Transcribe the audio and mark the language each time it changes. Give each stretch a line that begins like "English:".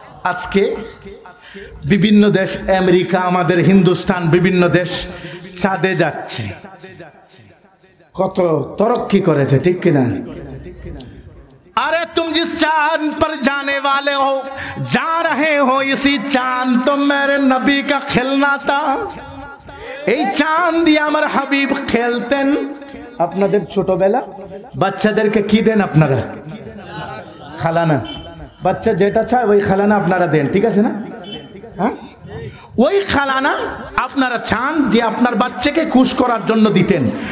Bangla: আজকে বিভিন্ন দেশ, আমেরিকা, আমাদের হিন্দুস্তান, বিভিন্ন দেশ চাঁদে যাচ্ছে। কত তরক্কি করেছে, ঠিক কিনা?
Hindi: अरे तुम जिस चांद पर जाने वाले हो, जा रहे हो इसी चांद तो मेरे नबी का खेलना था।
Bangla: এই চাঁদ দিয়ে আমার হাবিব খেলতেন। আপনাদের ছোটবেলা বাচ্চাদেরকে কি দেন আপনারা? খালানা। বাচ্চা যেটা চায় ওই খালানা আপনারা দেন, ঠিক আছে না? হ্যাঁ, ওই খালানা আপনারা চান যে আপনার বাচ্চাকে খুশ করার জন্য দিতেন।